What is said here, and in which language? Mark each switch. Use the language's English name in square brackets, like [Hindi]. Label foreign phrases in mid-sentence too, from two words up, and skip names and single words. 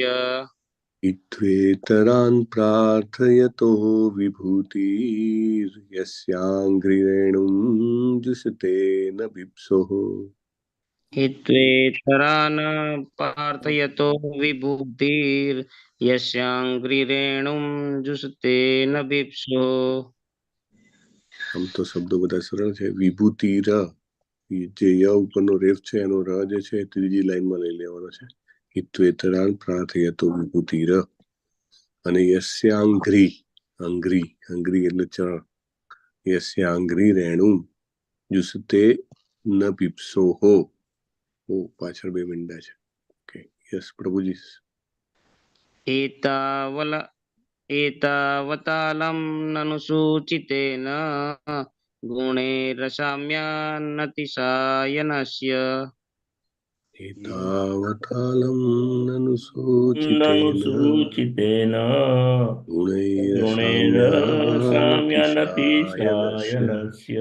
[Sanskrit] हित्वेतरान् प्रार्थयतो विभूतिर्यस्याङ्घ्रिरेणुं जुषते न भिप्सोः हित्वेतरान् प्रार्थयतो विभूतिर्यस्याङ्घ्रिरेणुं जुषते न भिप्सो. [Gujarati] આમ તો શબ્દો બધા સરળ છે. વિભૂતિર જે ય ઉપરનો રેફ છે એનો ર જે છે ત્રીજી લાઈનમાં લઈ લેવાનો છે. હિત્વેતરાન પ્રાર્થયતો વિભૂતિર અને યસ્યાંઘ્રી અંઘ્રી અંઘ્રી એટલે ચરણ યસ્યાંઘ્રી રેણું જુસતે ન પીપસો હો. ઓ પાછળ બે મીંડા છે. [English] okay yes [Gujarati] પ્રભુજી. [Sanskrit] एतावतालं ननुसूचितेन गुणैरसाम्यानतिशायनस्य एतावतालं ननुसूचितेन गुणैरसाम्यानतिशायनस्य